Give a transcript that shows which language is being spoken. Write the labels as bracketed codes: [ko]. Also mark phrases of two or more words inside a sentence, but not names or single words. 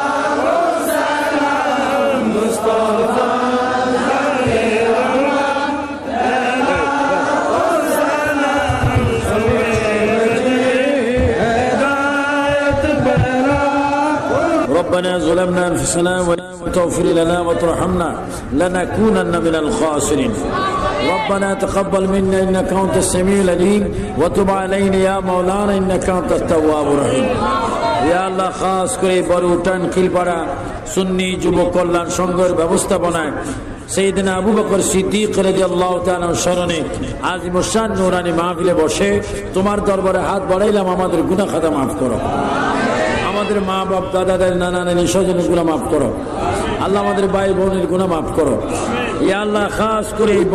[ar] सलाम मुस्तफ़ा ربنا ظلمنا أنفسنا وإن تغفر لنا وترحمنا لنكونن من الخاسرين ربنا تقبل منا إنك أنت السميع العليم وتب علينا يا مولانا إنك أنت التواب الرحيم يا الله [bn] খাস করে বড়ুটান খিলপাড়া সুন্নি যুব কল্যাণ সংঘের ব্যবস্থাপনায় সাইয়েদনা আবু বকর সিদ্দিক [ar] رضي الله تعالى [bn] স্মরণে আজিমুশান নূরানী মাহফিলে বসে তোমার দরবারে হাত বাড়াইলাম, আমাদের গুনাহ খাতা মাফ করো, আমাদের মা বাপ দাদা দাদি নানা নানি স্বজনের গুনাহ মাফ করো আল্লাহ, আমাদের ভাই বোনের গুনাহ মাফ করো [ar] يا الله. [bn] খাস করে